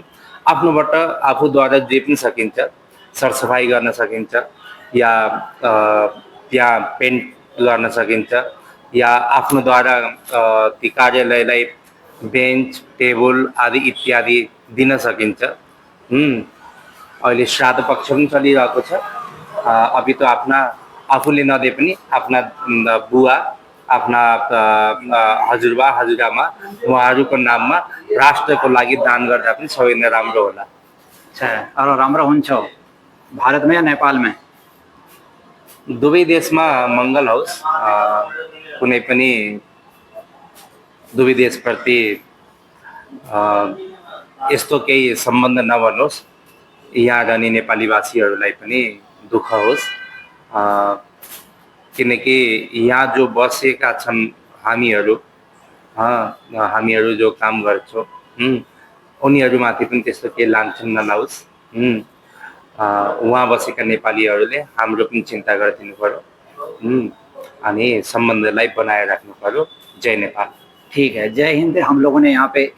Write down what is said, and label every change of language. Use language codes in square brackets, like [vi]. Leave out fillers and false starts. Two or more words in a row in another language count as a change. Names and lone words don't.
[ne] आफ्नोबाट आफूद्वारा जे पनि सकिन्छ, सरसफाई गर्न सकिन्छ, या त्यहाँ पेन्ट गर्न सकिन्छ, या आफ्नोद्वारा ती कार्यालयलाई [en] bench table [ne] आदि इत्यादि दिन सकिन्छ। अहिले श्राद्ध पक्ष पनि चलिरहेको छ। [hi] अभी तो [ne] आफूले नदिए पनि आफ्ना बुवा, आफ्ना हजुरबा हजुरआमा उहाँहरूको नाममा राष्ट्रको लागि दान गर्दा पनि सबैभन्दा राम्रो होला। [hi] अच्छा, और [ne] राम्रो हुन्छ [hi] भारत में या नेपाल में? [ne] दुवै देशमा मङ्गल होस्। कुनै पनि दुवै देशप्रति यस्तो केही सम्बन्ध नबनोस्, यहाँ रहने नेपालीवासीहरूलाई पनि दुःख होस्, किनकि यहाँ जो बसेका छन् हामीहरू जो काम गर्छौँ उनीहरूमाथि पनि त्यस्तो केही लान्छन नलाओस्। वहाँ बसेका नेपालीहरूले हाम्रो पनि चिन्ता गरिदिनु पर्यो, अनि सम्बन्धलाई बनाए राख्नु पर्यो। जय नेपाल। [hi] ठीक है, जय हिंद। हम लोगों ने यहाँ पे